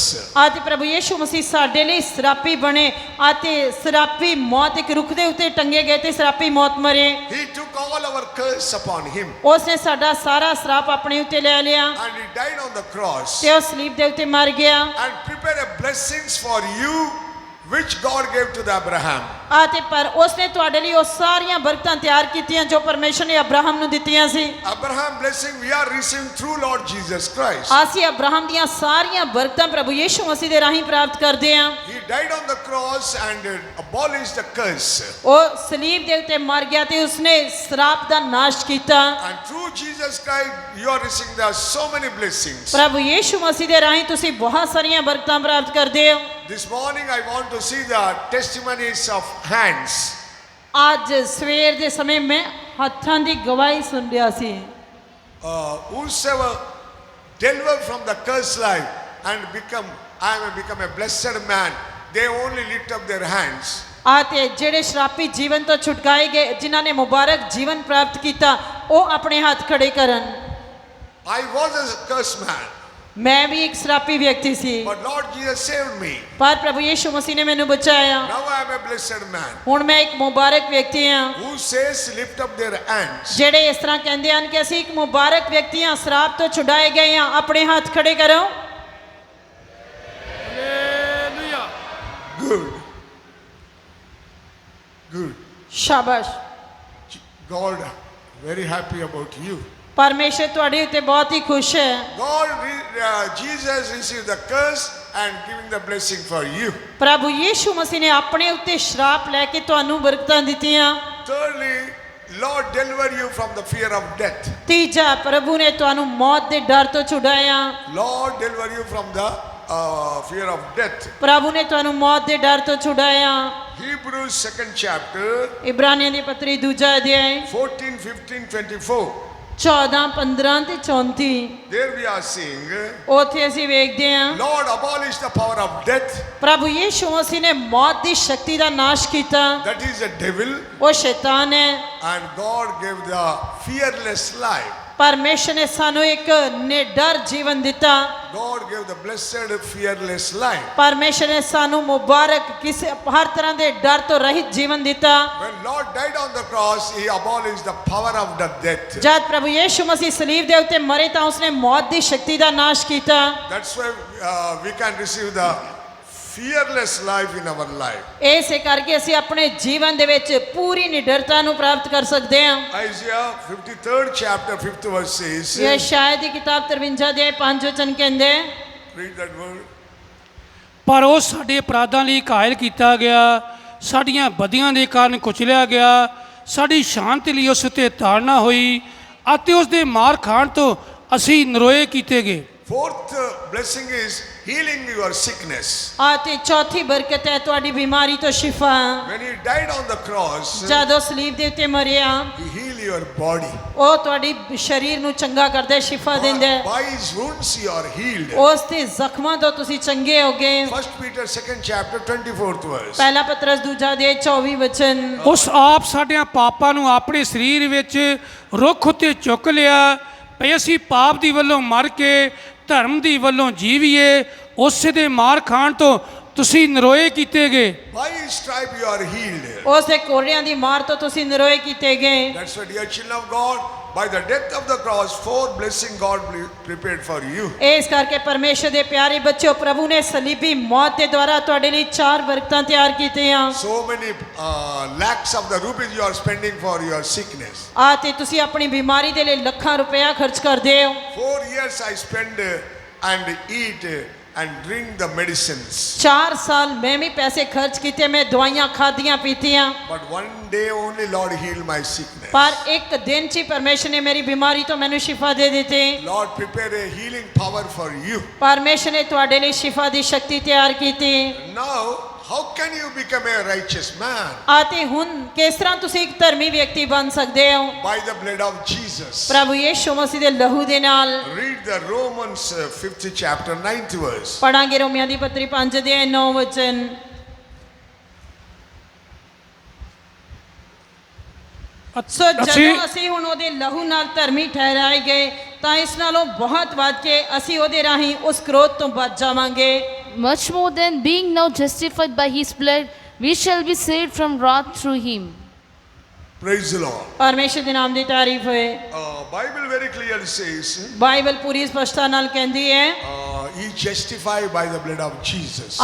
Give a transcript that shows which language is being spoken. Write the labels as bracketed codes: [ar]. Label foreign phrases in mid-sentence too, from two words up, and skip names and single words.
[pa] ਆਤੇ ਪ੍ਰਭੂ ਯੀਸ਼ੂ ਮਸੀਹ ਸਾਡੇ ਲਈ ਸਰਾਪੀ ਬਣੇ ਆਤੇ ਸਰਾਪੀ ਮੌਤ ਇੱਕ ਰੁੱਖ ਦੇ ਉੱਤੇ ਟੰਗੇ ਗਏ ਤੇ ਸਰਾਪੀ ਮੌਤ ਮਰੇ [en] He took all our curse upon him [pa] ਉਸਨੇ ਸਾਡਾ ਸਾਰਾ ਸਰਾਪ ਆਪਣੇ ਉੱਤੇ ਲੈ ਲਿਆ [en] and he died on the cross [pa] ਤੇ ਉਹ ਸਲੀਬ ਦੇ ਉੱਤੇ ਮਰ ਗਿਆ [en] and prepared a blessings for you which God gave to the Abraham. [pa] ਆਤੇ ਪਰ ਉਸਨੇ ਤੁਹਾਡੇ ਲਈ ਉਹ ਸਾਰੀਆਂ ਬਰਕਤਾਂ ਤਿਆਰ ਕੀਤੀਆਂ ਜੋ ਪਰਮੇਸ਼ਰ ਨੇ ਅਬਰਾਹਮ ਨੂੰ ਦਿੱਤੀਆਂ ਸੀ [en] Abraham blessing we are receiving through Lord Jesus Christ. [pa] ਅਸੀਂ ਅਬਰਾਹਮ ਦੀਆਂ ਸਾਰੀਆਂ ਬਰਕਤਾਂ ਪ੍ਰਭੂ ਯੀਸ਼ੂ ਮਸੀਹ ਦੇ ਰਾਹੀਂ ਪ੍ਰਾਪਤ ਕਰਦੇ ਹਾਂ [en] He died on the cross and abolished the curse. [pa] ਉਹ ਸਲੀਬ ਦੇ ਉੱਤੇ ਮਰ ਗਿਆ ਤੇ ਉਸਨੇ ਸਰਾਪ ਦਾ ਨਾਸ਼ ਕੀਤਾ [en] And through Jesus Christ you are receiving there are so many blessings. [pa] ਪ੍ਰਭੂ ਯੀਸ਼ੂ ਮਸੀਹ ਦੇ ਰਾਹੀਂ ਤੁਸੀਂ ਬਹੁਤ ਸਾਰੀਆਂ ਬਰਕਤਾਂ ਪ੍ਰਾਪਤ ਕਰਦੇ ਹੋ [en] This morning I want to see the testimonies of hands. [pa] ਅੱਜ ਸਵੇਰ ਦੇ ਸਮੇਂ ਮੈਂ ਹੱਥਾਂ ਦੀ ਗਵਾਹੀ ਸੁਣ ਰਿਹਾ ਸੀ [en] Whosoever delivered from the cursed life and become a blessed man, they only lift up their hands. [pa] ਆਤੇ ਜਿਹੜੇ ਸ਼ਰਾਪੀ ਜੀਵਨ ਤੋਂ ਛੁਟਕਾਏ ਗਏ ਜਿਨ੍ਹਾਂ ਨੇ ਮੁਬਾਰਕ ਜੀਵਨ ਪ੍ਰਾਪਤ ਕੀਤਾ ਉਹ ਆਪਣੇ ਹੱਥ ਖੜੇ ਕਰਨ [en] I was a cursed man, [pa] ਮੈਂ ਵੀ ਇੱਕ ਸ਼ਰਾਪੀ ਵਿਅਕਤੀ ਸੀ [en] but Lord Jesus saved me. [pa] ਪਰ ਪ੍ਰਭੂ ਯੀਸ਼ੂ ਮਸੀਹ ਨੇ ਮੈਨੂੰ ਬਚਾਇਆ [en] Now I am a blessed man. [pa] ਹੁਣ ਮੈਂ ਇੱਕ ਮੁਬਾਰਕ ਵਿਅਕਤੀ ਹਾਂ [en] Who says lift up their hands? [pa] ਜਿਹੜੇ ਇਸ ਤਰ੍ਹਾਂ ਕਹਿੰਦੇ ਹਨ ਕਿ ਅਸੀਂ ਇੱਕ ਮੁਬਾਰਕ ਵਿਅਕਤੀ ਹਾਂ ਸ਼ਰਾਪ ਤੋਂ ਛੁਡਾਏ ਗਏ ਹਾਂ ਆਪਣੇ ਹੱਥ ਖੜੇ ਕਰੋ [en] Good. Good. [pa] ਸ਼ਾਬਾਸ਼ [en] God very happy about you. [pa] ਪਰਮੇਸ਼ਰ ਤੁਹਾਡੇ ਉੱਤੇ ਬਹੁਤ ਹੀ ਖੁਸ਼ ਹੈ [en] Jesus received the curse and giving the blessing for you. [pa] ਪ੍ਰਭੂ ਯੀਸ਼ੂ ਮਸੀਹ ਨੇ ਆਪਣੇ ਉੱਤੇ ਸ਼ਰਾਪ ਲੈ ਕੇ ਤੁਹਾਨੂੰ ਬਰਕਤਾਂ ਦਿੱਤੀਆਂ [en] Thirdly, Lord deliver you from the fear of death. [pa] ਤੀਜਾ ਪ੍ਰਭੂ ਨੇ ਤੁਹਾਨੂੰ ਮੌਤ ਦੇ ਡਰ ਤੋਂ ਛੁਡਾਇਆ [en] Lord deliver you from the fear of death. [pa] ਪ੍ਰਭੂ ਨੇ ਤੁਹਾਨੂੰ ਮੌਤ ਦੇ ਡਰ ਤੋਂ ਛੁਡਾਇਆ [en] Hebrews 2nd chapter [pa] ਇਬਰਾਨੀਆਂ ਦੀ ਪੱਤਰੀ ਦੂਜਾ ਅਧਿਆਇ [en] 14, 15, 24. [pa] 14 15 ਤੇ 34 [en] There we are seeing [pa] ਉੱਥੇ ਅਸੀਂ ਵੇਖਦੇ ਹਾਂ [en] Lord abolished the power of death. [pa] ਪ੍ਰਭੂ ਯੀਸ਼ੂ ਮਸੀਹ ਨੇ ਮੌਤ ਦੀ ਸ਼ਕਤੀ ਦਾ ਨਾਸ਼ ਕੀਤਾ [en] That is the devil. [pa] ਉਹ ਸ਼ੈਤਾਨ ਹੈ [en] And God gave the fearless life. [pa] ਪਰਮੇਸ਼ਰ ਨੇ ਸਾਨੂੰ ਇੱਕ ਨਿਡਰ ਜੀਵਨ ਦਿੱਤਾ [en] God gave the blessed fearless life. [pa] ਪਰਮੇਸ਼ਰ ਨੇ ਸਾਨੂੰ ਮੁਬਾਰਕ ਕਿਸੇ ਹਰ ਤਰ੍ਹਾਂ ਦੇ ਡਰ ਤੋਂ ਰਹਿਤ ਜੀਵਨ ਦਿੱਤਾ [en] When Lord died on the cross, He abolished the power of the death. [pa] ਜਦ ਪ੍ਰਭੂ ਯੀਸ਼ੂ ਮਸੀਹ ਸਲੀਬ ਦੇ ਉੱਤੇ ਮਰੇ ਤਾਂ ਉਸਨੇ ਮੌਤ ਦੀ ਸ਼ਕਤੀ ਦਾ ਨਾਸ਼ ਕੀਤਾ [en] That's why we can receive the fearless life in our life. [pa] ਇਸੇ ਕਰਕੇ ਅਸੀਂ ਆਪਣੇ ਜੀਵਨ ਦੇ ਵਿੱਚ ਪੂਰੀ ਨਿਡਰਤਾ ਨੂੰ ਪ੍ਰਾਪਤ ਕਰ ਸਕਦੇ ਹਾਂ [en] Isaiah 53rd chapter 5th verse says, [pa] ਯਸ਼ਾਇਆ ਦੀ ਕਿਤਾਬ 53 ਦੇ 5 ਵਚਨ ਕਹਿੰਦੇ [en] read that word. [pa] ਪਰ ਉਹ ਸਾਡੇ ਅਪਰਾਧਾਂ ਲਈ ਘਾਇਲ ਕੀਤਾ ਗਿਆ ਸਾਡੀਆਂ ਬਦੀਆਂ ਦੇ ਕਾਰਨ ਕੁਚਲਿਆ ਗਿਆ ਸਾਡੀ ਸ਼ਾਂਤੀ ਲਈ ਉਸ ਉੱਤੇ ਤਾੜਨਾ ਹੋਈ ਅਤੇ ਉਸ ਦੇ ਮਾਰ ਖਾਣ ਤੋਂ ਅਸੀਂ ਨਰੋਏ ਕੀਤੇ ਗਏ। [en] Fourth blessing is healing your sickness. [pa] ਆ ਤੇ ਚੌਥੀ ਬਰਕਤ ਹੈ ਤੁਹਾਡੀ ਬਿਮਾਰੀ ਤੋਂ ਸ਼ਿਫਾ। [en] When he died on the cross, [pa] ਜਦੋਂ ਸਲੀਬ ਦੇ ਉੱਤੇ ਮਰਿਆ [en] he healed your body. [pa] ਉਹ ਤੁਹਾਡੀ ਸਰੀਰ ਨੂੰ ਚੰਗਾ ਕਰਦਾ ਹੈ, ਸ਼ਿਫਾ ਦਿੰਦਾ ਹੈ। [en] By his wounds you are healed. [pa] ਉਸ ਦੇ ਜ਼ਖਮਾਂ ਤੋਂ ਤੁਸੀਂ ਚੰਗੇ ਹੋ ਗਏ। [en] 1 Peter 2nd chapter 24th verse. [pa] ਪਹਿਲਾ ਪਤਰਸ ਦੂਜਾ ਦੇ 24 ਵਚਨ। ਉਸ ਆਪ ਸਾਡਿਆਂ ਪਾਪਾਂ ਨੂੰ ਆਪਣੇ ਸਰੀਰ ਵਿੱਚ ਰੁੱਖ ਉੱਤੇ ਚੁੱਕ ਲਿਆ ਭਈ ਅਸੀਂ ਪਾਪ ਦੀ ਵੱਲੋਂ ਮਰ ਕੇ ਧਰਮ ਦੀ ਵੱਲੋਂ ਜੀਵੀਏ। ਉਸੇ ਦੇ ਮਾਰ ਖਾਣ ਤੋਂ ਤੁਸੀਂ ਨਰੋਏ ਕੀਤੇ ਗਏ। [en] By his stripe you are healed. [pa] ਉਸ ਦੇ ਕੋੜਿਆਂ ਦੀ ਮਾਰ ਤੋਂ ਤੁਸੀਂ ਨਰੋਏ ਕੀਤੇ ਗਏ। [en] That's why, dear children of God, by the death of the cross, 4 blessing God prepared for you. [pa] ਇਸ ਕਰਕੇ ਪਰਮੇਸ਼ਰ ਦੇ ਪਿਆਰੇ ਬੱਚਿਓ, ਪ੍ਰਭੂ ਨੇ ਸਲੀਬੀ ਮੌਤ ਦੇ ਦੁਆਰਾ ਤੁਹਾਡੇ ਲਈ 4 ਬਰਕਤਾਂ ਤਿਆਰ ਕੀਤੀਆਂ। [en] So many lakhs of the rupees you are spending for your sickness. [pa] ਆ ਤੇ ਤੁਸੀਂ ਆਪਣੀ ਬਿਮਾਰੀ ਦੇ ਲਈ ਲੱਖਾਂ ਰੁਪਇਆ ਖਰਚ ਕਰਦੇ ਹੋ। [en] 4 years I spend and eat and drink the medicines. [pa] 4 ਸਾਲ ਮੈਂ ਵੀ ਪੈਸੇ ਖਰਚ ਕੀਤੇ, ਮੈਂ ਦਵਾਈਆਂ ਖਾਧੀਆਂ ਪੀਤੀਆਂ, [en] But one day only Lord healed my sickness. [pa] ਪਰ ਇੱਕ ਦਿਨ 'ਚ ਹੀ ਪਰਮੇਸ਼ਰ ਨੇ ਮੇਰੀ ਬਿਮਾਰੀ ਤੋਂ ਮੈਨੂੰ ਸ਼ਿਫਾ ਦੇ ਦਿੱਤੀ। [en] Lord prepare a healing power for you. [pa] ਪਰਮੇਸ਼ਰ ਨੇ ਤੁਹਾਡੇ ਲਈ ਸ਼ਿਫਾ ਦੀ ਸ਼ਕਤੀ ਤਿਆਰ ਕੀਤੀ। [en] Now, how can you become a righteous man? [pa] ਆ ਤੇ ਹੁਣ ਕਿਸ ਤਰ੍ਹਾਂ ਤੁਸੀਂ ਇੱਕ ਧਰਮੀ ਵਿਅਕਤੀ ਬਣ ਸਕਦੇ ਹੋ? [en] By the blood of Jesus. [pa] ਪ੍ਰਭੂ ਯਿਸੂ ਮਸੀਹ ਦੇ ਲਹੂ ਦੇ ਨਾਲ। [en] Read the Romans 5th chapter 9th verse. [pa] ਪੜਾਂਗੇ ਰੋਮੀਆਂ ਦੀ ਪੱਤਰੀ 5 ਦੇ 9 ਵਚਨ। ਸੋ ਜਦੋਂ ਅਸੀਂ ਹੁਣ ਉਹਦੇ ਲਹੂ ਨਾਲ ਧਰਮੀ ਠਹਿਰਾਏ ਗਏ ਤਾਂ ਇਸ ਨਾਲੋਂ ਬਹੁਤ ਵੱਧ ਕੇ ਅਸੀਂ ਉਹਦੇ ਰਾਹੀਂ ਉਸ ਕ੍ਰੋਧ ਤੋਂ ਬਚ ਜਾਵਾਂਗੇ। [en] Much more than being now justified by his blood, we shall be saved from wrath through him. Praise the Lord. [pa] ਪਰਮੇਸ਼ਰ ਦੇ ਨਾਮ ਦੀ ਤਾਰੀਫ ਹੋਏ। [en] Bible very clearly says, [pa] ਬਾਈਬਲ ਪੂਰੀ ਸਪਸ਼ਟਤਾ ਨਾਲ ਕਹਿੰਦੀ ਹੈ [en] he justified by the blood of Jesus.